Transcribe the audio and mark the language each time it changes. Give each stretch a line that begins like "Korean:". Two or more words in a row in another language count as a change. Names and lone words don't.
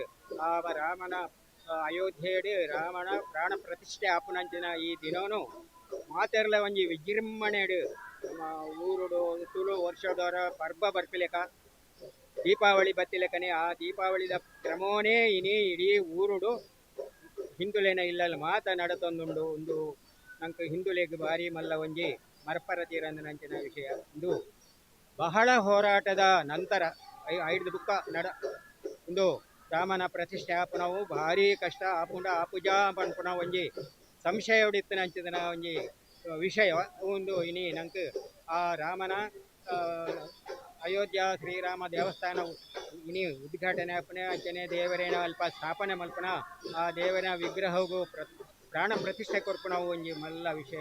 Tulu: ಆ ರಾಮನ ಅಯೋಧ್ಯೆಡು ರಾಮನ ಪ್ರಾಣ ಪ್ರತಿಷ್ಠೆ ಆಪುನಂಚಿನ ಈ ದಿನವೂ ಮಾತೆರ್ಲ ಒಂಜಿ ವಿಜೃಂಭಣೆಡು ನಮ್ಮ ಊರುಡು ತುಳು ವರ್ಷದವರ ಪರ್ಬ ಬರ್ಪಿಲೆಕ ದೀಪಾವಳಿ ಬತ್ತಿಲೆಕನೆ. ಆ ದೀಪಾವಳಿದ ಕ್ರಮವೇ ಇನಿ ಇಡೀ ಊರುಡು ಹಿಂದುಳೆನ ಇಲ್ಲಲ್ಲ ಮಾತನಾಡತೊಂದುಂಡು. ಒಂದು ನಂಗೆ ಹಿಂದುಳೆಗೆ ಭಾರಿ ಮಲ್ಲ ಒಂಜಿ ಮರಪರ ತೀರಂದನಂಚಿನ ವಿಷಯ. ಇದು ಬಹಳ ಹೋರಾಟದ ನಂತರ 5 ದುಃಖ ಒಂದು ರಾಮನ ಪ್ರತಿಷ್ಠೆ ಆಪುನವು ಭಾರಿ ಕಷ್ಟ ಆಪುಜಾ ಪನ್ಪುನ ಒಂಜಿ ಸಂಶಯ ಹೊಡಿತನಂಚಿನ ಒಂಜಿ ವಿಷಯ ಒಂದು ಇನಿ ನಂಗೆ ಆ ರಾಮನ ಅಯೋಧ್ಯ ಶ್ರೀರಾಮ ದೇವಸ್ಥಾನ ಇನಿ ಉದ್ಘಾಟನೆ ಆಪನೆ ಅಂಚನೆ ದೇವರೇನ ಅಲ್ಪ ಸ್ಥಾಪನೆ ಮಲ್ಪನ ಆ ದೇವರ ವಿಗ್ರಹಗೂ ಪ್ರಾಣ ಪ್ರತಿಷ್ಠೆ ಕೊರ್ಪುನ ಒಂಜಿ ಮಲ್ಲ ವಿಷಯ.